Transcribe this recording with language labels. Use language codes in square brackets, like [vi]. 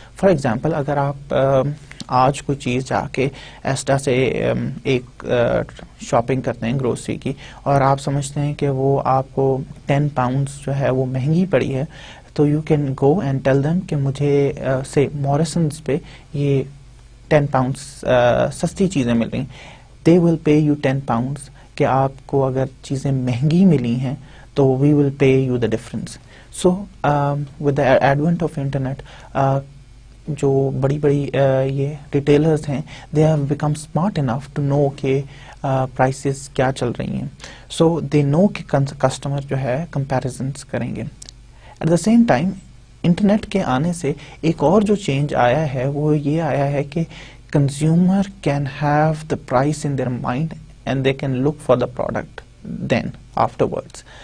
[ur] For example اگر آپ آج کوئی چیز جا کے ایسٹا سے ایک شاپنگ کرتے ہیں گروسری کی اور آپ سمجھتے ہیں کہ وہ آپ کو £10 جو ہے وہ مہنگی پڑی ہے, تو [en] you can go and tell them [ur] کہ مجھے سے موریسنز پہ یہ £10 سستی چیزیں مل رہی ہیں، [en] they will pay you £10 [ur] کہ آپ کو اگر چیزیں مہنگی ملی ہیں تو [en] we will pay you the difference. So with the advent of internet, [ur] جو بڑی بڑی یہ ریٹیلرز ہیں [en] they have become smart enough to know [ur] کہ پرائسز کیا چل رہی ہیں. [en] So they know [ur] کہ کسٹمر جو ہے کمپیریزنس کریں گے. [en] At the same time [ur] internet کے آنے سے ایک اور جو چینج آیا ہے وہ یہ آیا ہے کہ [en] Consumer can have the price in their mind and they can look for the product then afterwards.